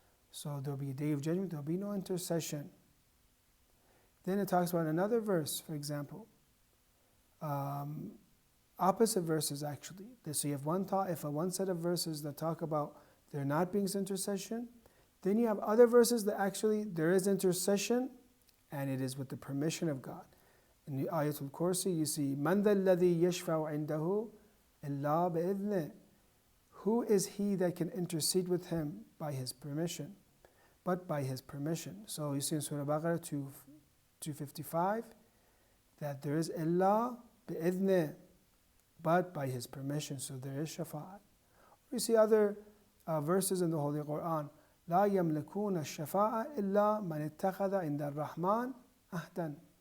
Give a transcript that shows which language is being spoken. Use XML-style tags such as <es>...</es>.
<en>So there will be a day of judgment, there will be no intercession. Then it talks about another verse, for example. Opposite verses actually. So you have one set of verses that talk about there not being intercession. Then you have other verses that actually there is intercession, and it is with the permission of God. In the Ayatul Kursi, you see,</en> <ar>مَنْ ذَا الَّذِي يَشْفَعُ عِنْدَهُ إِلَّا بِإِذْنِهِ.</ar> <en>who is he that can intercede with him by his permission? But by his permission. So you see in Surah Baqarah 255 that there is illa bi'idhnih, but by his permission. So there is shafa'at. We see other verses in the Holy Quran.</en> <ar>لا يملكون الشفاعة إلا من اتخذ عند الرحمن عهدا.</ar>